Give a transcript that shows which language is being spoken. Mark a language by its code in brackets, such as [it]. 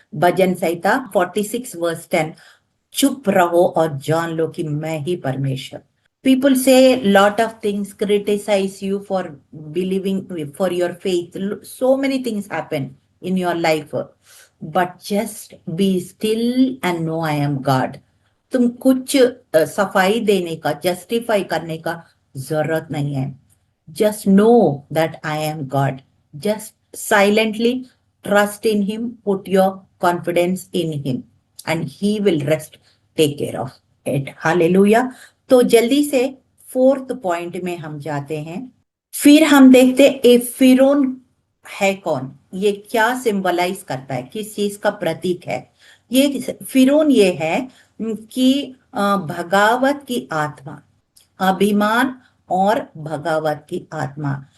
[hi] भजन संहिता 46:10, चुप रहो और जान लो कि मैं ही परमेश्वर। [en] People say lot of things, criticize you for believing, for your faith. So many things happen in your life, but just be still and know I am God. [hi] तुम कुछ सफाई देने का, जस्टिफाई करने का जरूरत नहीं है. [en] Just know that I am God. Just silently trust in Him, put your confidence in Him, and He will rest, take care of it. Hallelujah. [hi] तो जल्दी से फोर्थ पॉइंट में हम जाते हैं. फिर हम देखते ए फिरौन है कौन, ये क्या सिंबलाइज करता है, किस चीज का प्रतीक है. ये फिरौन ये है कि भगावत की आत्मा, अभिमान और भगावत की आत्मा.